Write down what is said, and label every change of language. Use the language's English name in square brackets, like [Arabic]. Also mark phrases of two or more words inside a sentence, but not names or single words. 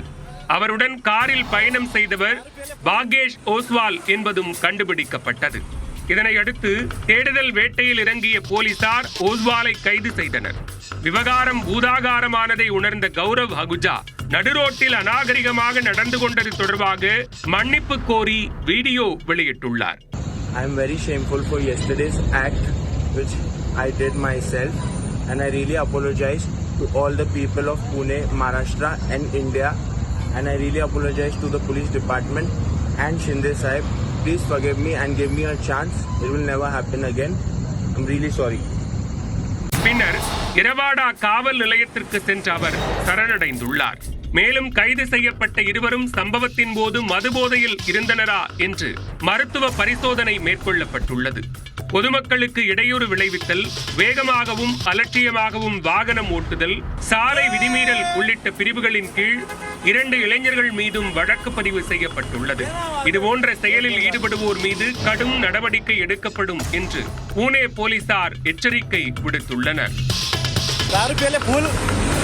[Tamil] அவருடன் காரில் பயணம் செய்தவர் பாகேஷ் ஓஸ்வால் என்பதும் கண்டுபிடிக்கப்பட்டது. இதனையடுத்து தேடுதல் வேட்டையில் இறங்கிய போலீசார் ஓஸ்வாலை கைது செய்தனர். விவகாரம் பூதாகாரமானதை உணர்ந்த கௌரவ் ஹகுஜா நடுரோட்டில் அநாகரிகமாக நடந்து கொண்டது தொடர்பாக மன்னிப்பு கோரி வீடியோ வெளியிட்டுள்ளார். [English] I am very shameful for yesterday's act which I did myself and I really apologize to all the people of Pune, Maharashtra and India and I really apologize to the police department and Shinde Sahib. Please forgive me and give me a chance. It will never happen again. I'm really sorry. [Tamil] பின்னர் இரவாடா காவல் நிலையத்திற்கு சென்ற அவர் சரணடைந்துள்ளார். மேலும் கைது செய்யப்பட்ட இருவரும் சம்பவத்தின் போது மதுபோதையில் இருந்தனரா என்று மருத்துவ பரிசோதனை மேற்கொள்ளப்பட்டுள்ளது. பொதுமக்களுக்கு இடையூறு விளைவித்தல், வேகமாகவும் அலட்சியமாகவும் வாகனம் ஓட்டுதல், சாலை விதிமீறல் உள்ளிட்ட பிரிவுகளின் கீழ் 2 இளைஞர்கள் மீதும் வழக்கு பதிவு செய்யப்பட்டுள்ளது. இதுபோன்ற செயலில் ஈடுபடுவோர் மீது கடும் நடவடிக்கை எடுக்கப்படும் என்று பூனே போலீசார் எச்சரிக்கை விடுத்துள்ளனர். [Marathi] 10 रुपयाले फुल.